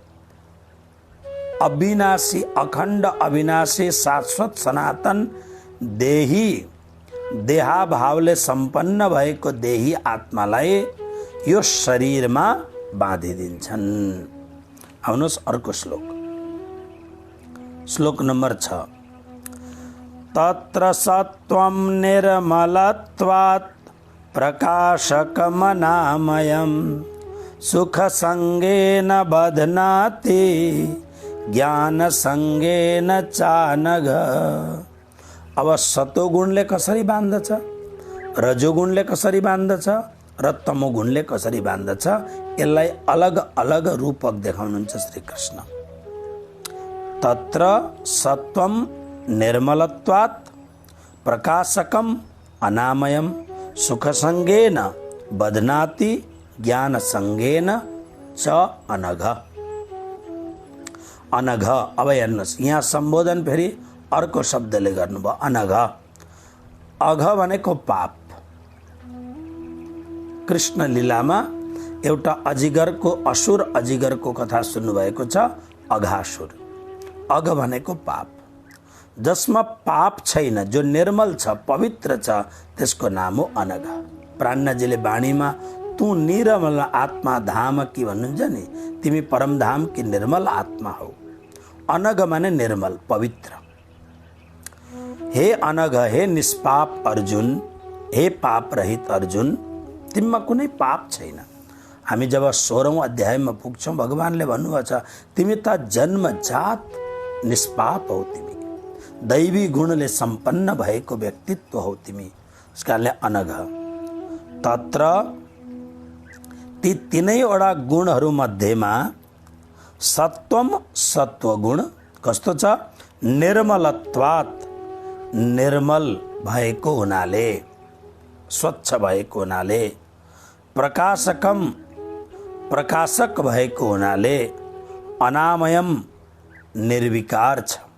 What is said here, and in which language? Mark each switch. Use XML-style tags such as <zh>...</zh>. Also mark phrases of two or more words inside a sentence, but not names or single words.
<ne>अविनाशी, अखण्ड अविनाशी, शाश्वत सनातन देही देहाभावले सम्पन्न भएको देही आत्मालाई यो शरीरमा बाँधिदिन्छन्। आउनुहोस् अर्को श्लोक नम्बर 6।</ne> <sa>तत्र सत्वं निर्मलत्वात् प्रकाशकमनामयं सुखसङ्गेन बध्नाति ज्ञानसङ्गेन चानघ।</sa> <ne>अब सतोगुणले कसरी बाँध्दछ, रजोगुणले कसरी बाँध्दछ र तमोगुणले कसरी बाँध्दछ, यसलाई अलग अलग रूपक देखाउनुहुन्छ श्री कृष्ण।</ne> <sa>तत्र सत्वम निर्मलत्वात् प्रकाशकम अनामयम सुखसंगेन बध्नाति ज्ञानसंगेन च अनघ।</sa> <ne>अनघ, अब हेर्नुहोस् यहाँ सम्बोधन फेरि अर्को शब्दले गर्नुभयो, अनघ। अघ भनेको पाप। कृष्ण लीलामा एउटा अजिगरको, असुर अजिगरको कथा सुन्नुभएको छ, अघासुर। अघ भनेको पाप। जसमा पाप छैन, जो निर्मल छ, पवित्र छ, त्यसको नाम हो अनघ। प्राणजीले वाणीमा</ne> <hi>तू निर्मल आत्मा धाम कि</hi> <ne>भन्नुहुन्छ नि, तिमी परमधाम कि निर्मल आत्मा हो। अनघ माने निर्मल, पवित्र। हे अनघ, हे निष्पाप अर्जुन, हे पाप रहित अर्जुन, तिमीमा कुनै पाप छैन। हामी जब 16औं अध्यायमा पुग्छौँ भगवानले भन्नुभएको छ तिमी त जन्मजात निष्पाप हौ, तिमी दैवी गुणले सम्पन्न भएको व्यक्तित्व हौ तिमी। यसकारणले अनघ तत्र ती तीनैवटा गुणहरू मध्येमा सत्वम सत्वगुण कस्तो छ? निर्मलत्वात्, निर्मल भएको हुनाले, स्वच्छ भएको हुनाले, प्रकाशकम, प्रकाशक भएको हुनाले, अनामयम, निर्विकार छ।</ne>